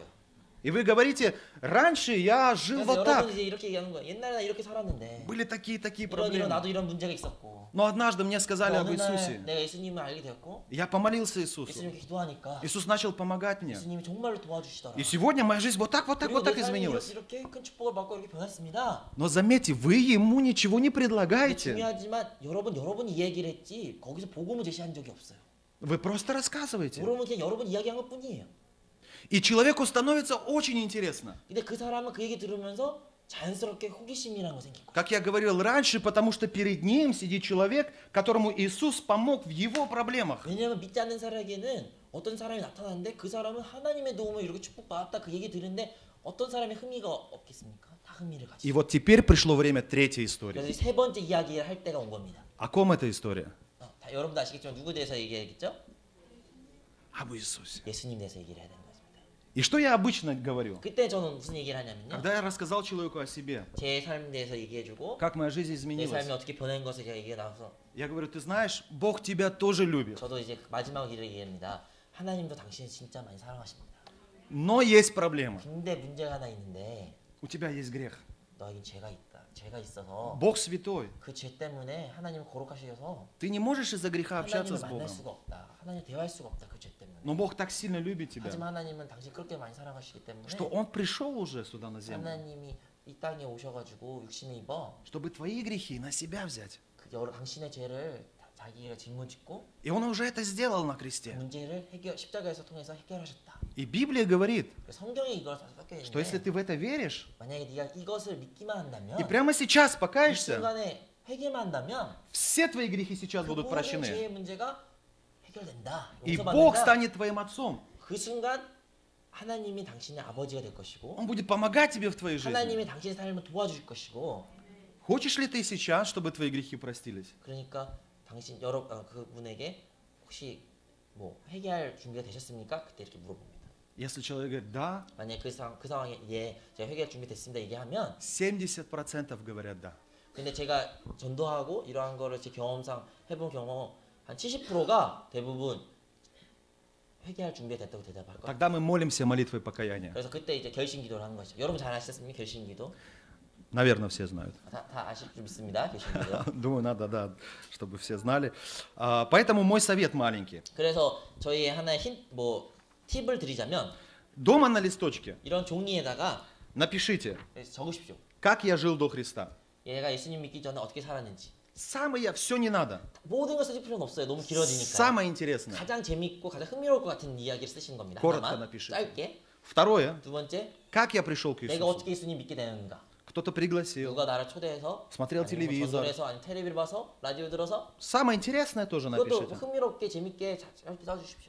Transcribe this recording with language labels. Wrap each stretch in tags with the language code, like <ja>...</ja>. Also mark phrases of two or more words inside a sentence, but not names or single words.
<ru>И вы говорите, раньше я жил</ru> <ko>그래서</ko> <ru>вот так.</ru> <ko>여러분 이제 이렇게 얘기하는 거예요. 옛날에 나 이렇게 살았는데</ko> <ru>Были такие</ru> <ko>이런</ko> <ru>проблемы.</ru> <ko>나도 이런 문제가 있었고</ko> <ru>Но однажды мне сказали об</ru> <ko>어느 날</ko> <ru>Иисусе.</ru> <ko>내가 예수님을 알게 되었고</ko> <ru>Я помолился Иисусу.</ru> <ko>예수님께 기도하니까</ko> <ru>Иисус начал помогать мне.</ru> <ko>예수님이 정말로 도와주시더라.</ko> <ru>И сегодня моя жизнь вот так</ru> <ko>그리고 내 삶이</ko> <ru>изменилась.</ru> <ko>이렇게 큰 축복을 받고 이렇게 변했습니다.</ko> <ru>Но заметьте, вы ему ничего не</ru> <ko>근데</ko> <ru>предлагаете.</ru> <ko>중요하지만 여러분이 이야기를 했지 거기서 복음을 제시한 적이 없어요.</ko> <ru>Вы просто рассказываете.</ru> <ko>여러분 그냥 여러분 이야기한 것뿐이에요.</ko> <ru>И человеку становится очень интересно.</ru> <ko>근데 그 사람은 그 얘기 들으면서 자연스럽게 호기심이라는 거 생기고.</ko> <ru>Как я говорил раньше, потому что перед ним сидит человек, которому Иисус помог в его проблемах.</ru> <ko>왜냐하면 믿지 않는 사람에게는 어떤 사람이 나타나는데 그 사람은 하나님의 도움을 이렇게 축복받았다 그 얘기 들은데 어떤 사람이 흥미가 없겠습니까? 다 흥미를</ko> <ru>И</ru> <ko>가지고.</ko> <ru>вот теперь пришло время третьей</ru> <ko>그래서</ko> <ru>истории.</ru> <ko>이 세 번째 이야기를 할 때가 온 겁니다.</ko> <ru>О ком эта история?</ru> <ko>다 여러분도 아시겠지만 누구에 대해서 얘기해야겠죠?</ko> <ru>Об Иисусе.</ru> <ko>예수님 대해서 얘기를 해야 되는 것입니다.</ko> <ru>И что я обычно говорю?</ru> <ko>그때 저는 무슨 얘기를 하냐면요.</ko> <ru>Когда я рассказал человеку о себе,</ru> <ko>제 삶에 대해서 얘기해주고</ko> <ru>как моя жизнь</ru> <ko>내 삶이</ko> <ru>изменилась,</ru> <ko>어떻게 변한 것을 제가 얘기해 나와서</ko> <ru>я говорю, ты знаешь, Бог тебя тоже любит.</ru> <ko>저도 이제 마지막 일을 얘기합니다. 하나님도 당신을 진짜 많이 사랑하십니다.</ko> <ru>Но есть проблема.</ru> <ko>근데 문제가 하나 있는데</ko> <ru>У тебя есть грех.</ru> <ko>너에겐 죄가 있다. 죄가 있어서</ko> <ru>Бог святой.</ru> <ko>그 죄 때문에 하나님을 거룩하셔서</ko> <ru>Ты не можешь из-за греха общаться</ru> <ko>하나님을</ko> <ru>с</ru> <ko>만날</ko> <ru>Богом.</ru> <ko>수가 없다. 하나님 대화할 수가 없다. 그 죄 때문에.</ko> <ru>Но Бог так сильно любит тебя,</ru> <ko>하지만 하나님은 당신 그렇게 많이 사랑하시기 때문에</ko> <ru>что Он пришел уже сюда на землю,</ru> <ko>하나님이 이 땅에 오셔가지고 육신을 입어</ko> <ru>чтобы твои грехи на себя взять.</ru> <ko>그 여러 당신의 죄를 자기가 짊어지고</ko> <ru>И Он уже это сделал на</ru> <ko>그</ko> <ru>кресте.</ru> <ko>문제를 십자가에서 통해서 해결하셨다.</ko> <ru>И Библия говорит,</ru> <ko>성경에 이걸 다 섞여</ko> <ru>что если</ru> <ko>있는데</ko> <ru>ты в это веришь,</ru> <ko>만약에 네가 이것을 믿기만 한다면</ko> <ru>и прямо сейчас</ru> <ko>이</ko> <ru>покаешься,</ru> <ko>순간에 회개만 한다면</ko> <ru>все твои грехи сейчас</ru> <ko>그</ko> <ru>будут</ru> <ko>모든</ko> <ru>прощены.</ru> <ko>죄의 문제가 해결된다.</ko> <ru>И Бог</ru> <ko>용서받는다.</ko> <ru>станет твоим отцом.</ru> <ko>그 순간 하나님이 당신의 아버지가 될 것이고</ko> <ru>Он будет помогать тебе в твоей жизни.</ru> <ko>하나님이 당신의 삶을 도와줄 것이고</ko> <ru>Хочешь ли ты сейчас, чтобы твои грехи простились?</ru> <ko>그러니까 당신 그분에게 혹시 뭐 회개할 준비가 되셨습니까? 그때 이렇게 물어봅니다.</ko> <ru>Если человек говорит «да»,</ru> <ko>만약 그 상황에 예 제가 회개할 준비 됐습니다 얘기하면</ko> <ru>70% говорят «да».</ru> <ko>근데 제가 전도하고 이러한 거를 제 경험상 해본 경험 한 70%가 대부분 회개할 준비가 됐다고 대답할 거예요.</ko> <ru>Тогда мы молимся молитвой покаяния.</ru> <ko>그래서 그때 이제 결심 기도를 하는 거죠. 여러분 잘 아시겠습니까? 결심 기도.</ko> <ru>Наверное, все знают.</ru> <ko>다 아실 줄 믿습니다. 결심 기도.</ko> <ru>Думаю, надо, да, чтобы все знали. Поэтому мой совет маленький.</ru> <ko>그래서 저희 하나의 팁을 드리자면</ko> <ru>Дома на листочке</ru> <ko>이런 종이에다가</ko> <ru>напишите,</ru> <ko>적으십시오.</ko> <ru>как я жил до Христа.</ru> <ko>얘가 예수님 믿기 전에 어떻게 살았는지</ko> <ru>Самое, все не надо.</ru> <ko>모든 걸 쓰실 필요는 없어요. 너무 길어지니까.</ko> <ru>Самое интересное.</ru> <ko>가장 재밌고 가장 흥미로울 것 같은 이야기를 쓰시는 겁니다.</ko> <ru>Коротко</ru> <ko>하나만</ko> <ru>напишите.</ru> <ko>짧게.</ko> <ru>Второе.</ru> <ko>두 번째,</ko> <ru>Как я пришел к</ru> <ko>내가</ko> <ru>Иисусу?</ru> <ko>어떻게 예수님 믿게 되는가?</ko> <ru>Кто-то пригласил.</ru> <ko>누가 나를 초대해서</ko> <ru>Смотрел</ru> <ko>아니면 뭐</ko> <ru>телевизор.</ru> <ko>전도를 해서 아니면 텔레비를 봐서 라디오 들어서</ko> <ru>Самое интересное тоже</ru> <ko>그것도</ko> <ru>напишите.</ru> <ko>흥미롭게 재밌게 짧게 써주십시오.</ko>